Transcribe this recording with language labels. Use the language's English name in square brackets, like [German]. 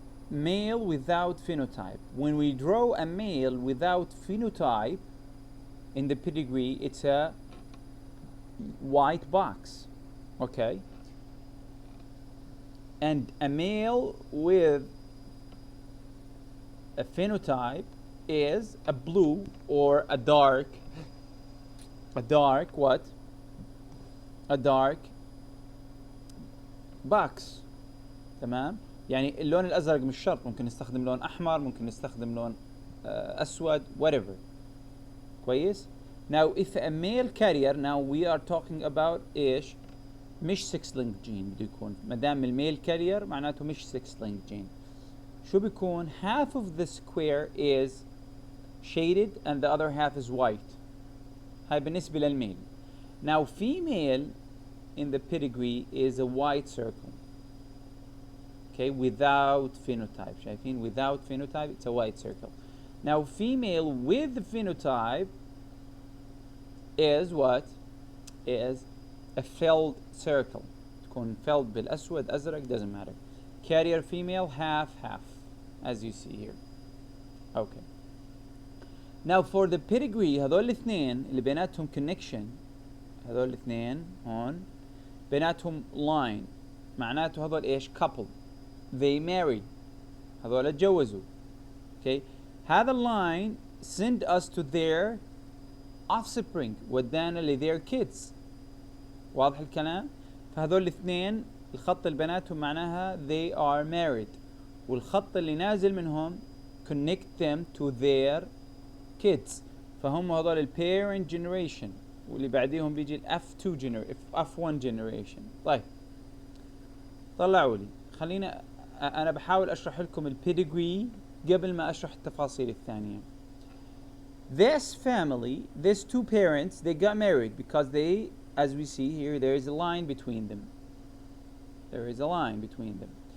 [English] Male without phenotype. When we draw a male without phenotype in the pedigree, it's a white box. Okay. And a male with a phenotype is a blue or a dark what? A dark box. [Arabic] تمام؟ يعني اللون الازرق مش شرط، ممكن نستخدم لون احمر، ممكن نستخدم لون اسود، whatever. كويس؟ [English] Now if a male carrier, now we are talking about [Arabic] ايش؟ مش [English] 6 linked gene [Arabic] بده يكون، ما دام الميل كارير معناته مش [English] 6 linked gene. [Arabic] شو بيكون؟ [English] half of the square is shaded and the other half is white. [Arabic] هاي بالنسبة للميل. [English] Now female in the pedigree is a white circle. Okay, without phenotype. [Arabic] شايفين [English] without phenotype it's a white circle. Now female with the phenotype is what? Is a filled circle. [Arabic] تكون [English] filled [Arabic] بالأسود أزرق [English] doesn't matter. Carrier female half as you see here. Okay. Now for the pedigree [Arabic] هذول الاثنين اللي بيناتهم connection، هذول الاثنين هون بيناتهم line، معناته هذول ايش؟ couple. [English] They married. [Arabic] هذول اتجوزوا. [English] Okay. هذا line send us to their offspring. [Arabic] ودانا ل [English] their kids. [Arabic] واضح الكلام؟ فهذول الاثنين الخط اللي بيناتهم معناها [English] they are married. [Arabic] والخط اللي نازل منهم [English] connect them to their kids. [Arabic] فهم هذول ال parent generation. واللي بعديهم بيجي ال F1 generation. طيب. طلعوا لي. خلينا أنا بحاول أشرح لكم ال pedigree قبل ما أشرح التفاصيل الثانية. [English] This family, these two parents, they got married because they, as we see here, there is a line between them. There is a line between them.